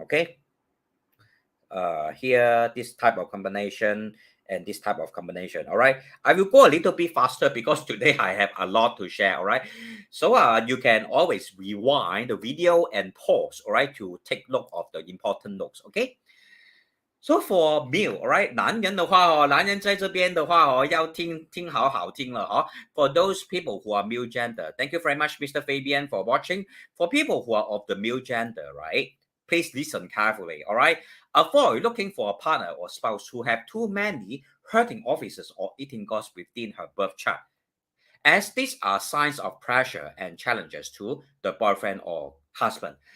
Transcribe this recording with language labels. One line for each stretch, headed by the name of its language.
English: Okay, here this type of combination and this type of combination. All right, I will go a little bit faster because today I have a lot to share. All right, so you can always rewind the video and pause, all right, to take note of the important notes. Okay, So for male, alright，
Chinese: 男人的话哦，男人在这边的话哦，要听好听了哦。
English: For those people who are male gender, thank you very much, Mr. Fabian, for watching. For people who are of the male gender, right? Please listen carefully, alright? Avoid looking for a partner or spouse who have too many hurting offices or eating gods within her birth chart, as these are signs of pressure and challenges to the boyfriend or husband.